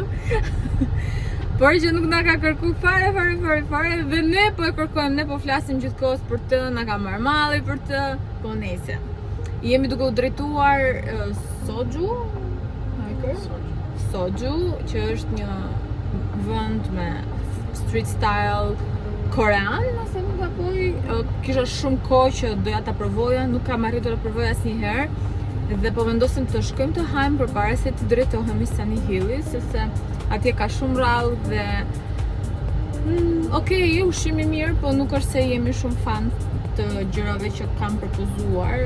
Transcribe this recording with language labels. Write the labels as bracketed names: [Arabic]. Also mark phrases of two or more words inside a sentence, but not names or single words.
[Albanian] Por që nuk na ka kërku fare dhe ne po e kërkojmë, ne po flasim gjithkohës për të, na ka marrë malli për të, po nejse. Jemi duke u drejtuar Soju, që është një vend me [English] street style korean, [Albanian] nëse nuk gaboj. Kisha shumë kohë që doja ta provoja, nuk kam arritur ta provoj asnjëherë dhe po vendosim të shkojmë të hajmë përpara se të drejtohemi Sunny Hillit, sepse atje ka shumë rrallë dhe okej, ushqimi mirë, po nuk është se jemi shumë fan të gjërave që kam propozuar.